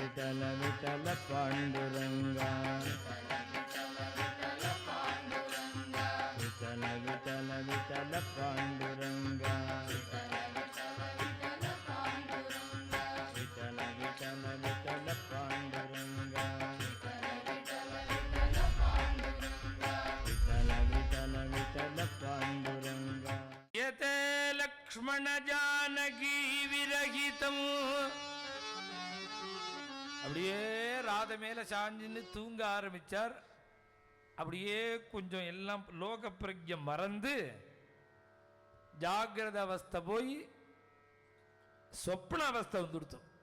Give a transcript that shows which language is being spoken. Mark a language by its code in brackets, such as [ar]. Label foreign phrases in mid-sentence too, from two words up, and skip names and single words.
[mr] विठल विठल पांडुरंगा विठल विठल विठल पांडुरंगा विठल विठल विठल पांडुरंगा विठल विठल विठल पांडुरंगा [sa] यते लक्ष्मण जानकी विरहितम् [ta] அப்படியே ராத மேல சாஞ்சின்னு தூங்க ஆரம்பிச்சார். அப்படியே கொஞ்சம் எல்லாம் லோக பிரக்ஞம் மறந்து ஜாகிரத அவஸ்தை போய் சொப்ன அவஸ்தை வந்துடுத்தோம்.